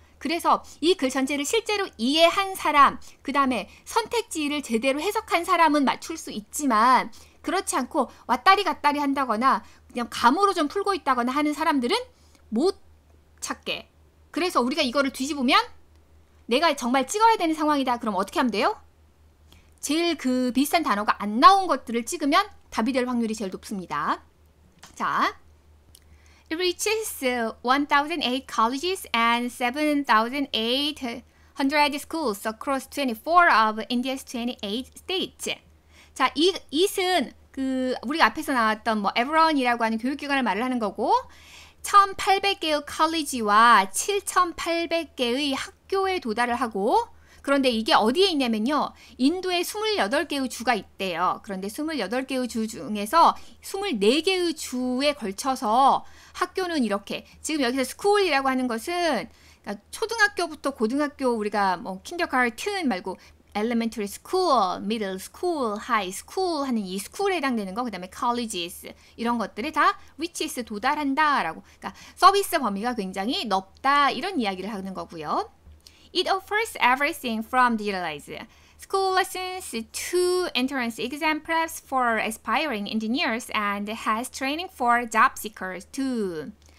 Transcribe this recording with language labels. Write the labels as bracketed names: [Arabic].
[Korean] 그래서 이 글 전체를 실제로 이해한 사람, 그 다음에 선택지를 제대로 해석한 사람은 맞출 수 있지만 그렇지 않고 왔다리 갔다리 한다거나 그냥 감으로 좀 풀고 있다거나 하는 사람들은 못 찾게. 그래서 우리가 이거를 뒤집으면 내가 정말 찍어야 되는 상황이다. 그럼 어떻게 하면 돼요? 제일 그 비슷한 단어가 안 나온 것들을 찍으면 답이 될 확률이 제일 높습니다. [English] 자, It reaches 1,008 colleges and 7,008 100 schools across 24 of India's 28 states. [Korean] 자, 이 it은 우리가 앞에서 나왔던 뭐 everyone이라고 하는 교육기관을 말을 하는 거고 1,800개의 컬리지와 7,800개의 학교에 도달을 하고 그런데 이게 어디에 있냐면요. 인도에 28개의 주가 있대요. 그런데 28개의 주 중에서 24개의 주에 걸쳐서 학교는 이렇게 지금 여기서 스쿨이라고 하는 것은 그러니까 초등학교부터 고등학교 우리가 뭐 kindergarten 말고 [English] elementary school, middle school, high school [Korean] 하는 이 school에 해당되는 거, 그 다음에 colleges 이런 것들이 다 reaches 도달한다라고. 그러니까 서비스 범위가 굉장히 넓다 이런 이야기를 하는 거고요. [English] It offers everything from digitalized school lessons to entrance exam preps for aspiring engineers and has training for job seekers too.